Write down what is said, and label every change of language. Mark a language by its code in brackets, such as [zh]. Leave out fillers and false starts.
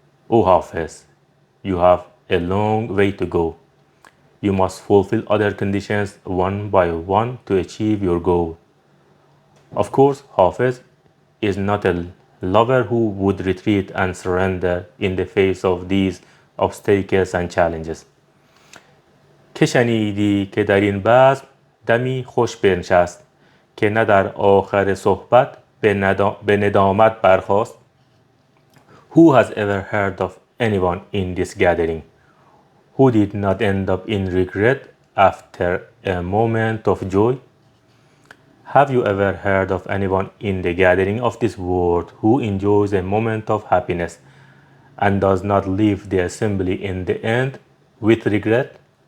[en] O Hafez, you have a long way to go. You must fulfill other conditions one by one to achieve your goal. Of course, Hafez is not a lover who would retreat and surrender in the face of these obstacles and challenges. [fa] که شنیدی که در این بزم دمی خوش بنشست که نه در آخر صحبت به ندامت برخاست. [en] Who has ever heard of anyone in this gathering who did not end up in regret after a moment of joy? Have you ever heard of anyone in the gathering of this world who enjoys a moment of happiness and does not leave the assembly in the end with regret?